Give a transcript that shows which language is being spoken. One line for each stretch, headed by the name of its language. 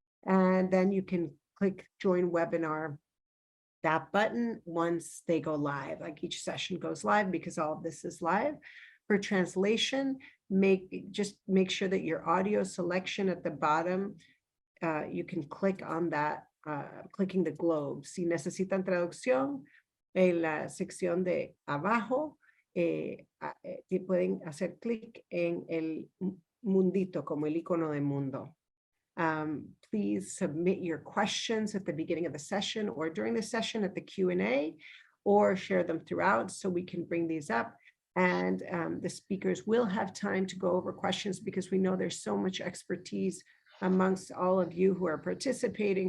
English: And then you can click join webinar, that button, once they go live. Like each session goes live because all of this is live. For translation, just make sure that your audio selection at the bottom, you can click on that, clicking the globe.
Spanish: Si necesitan traducción, en la sección de abajo, pueden hacer clic en el mundito, como el icono de mundo.
English: Please submit your questions at the beginning of the session or during the session at the Q&A, or share them throughout so we can bring these up. And the speakers will have time to go over questions because we know there's so much expertise amongst all of you who are participating.